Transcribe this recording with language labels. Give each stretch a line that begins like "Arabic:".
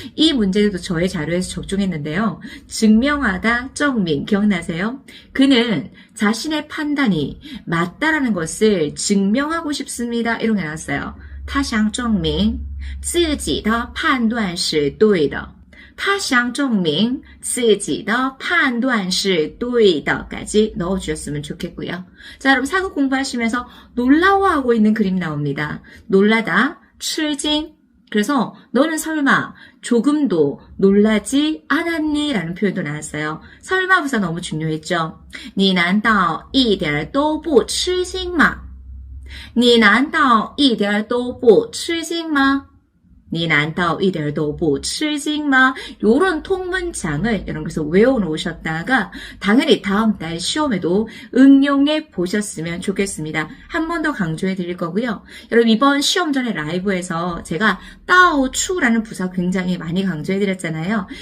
Korean: 이 문제도 저의 자료에서 적중했는데요. 증명하다, 정민 기억나세요? 그는 자신의 판단이 맞다라는 것을 증명하고 싶습니다. 이런 게 나왔어요.
Chinese: 他想证明自己的判断是对的. 他想证明自己的判断是对的
Korean: 까지 넣어주셨으면 좋겠고요. 자, 여러분 사극 공부하시면서 놀라워하고 있는 그림 나옵니다. 놀라다, 吃惊. 그래서 너는 설마 조금도 놀라지 않았니? 라는 표현도 나왔어요. 설마 부사 너무 중요했죠.
Chinese: 你难道一点都不吃惊吗?你难道一点都不吃惊吗? 你难道一点都不吃惊吗?
Korean: 요런 통문장을 여러분께서 외워놓으셨다가 당연히 다음 달 시험에도 응용해 보셨으면 좋겠습니다. 한 번 더 강조해 드릴 거고요. 여러분 이번 시험 전에 라이브에서 제가 따오추라는 부사 굉장히 많이 강조해 드렸잖아요.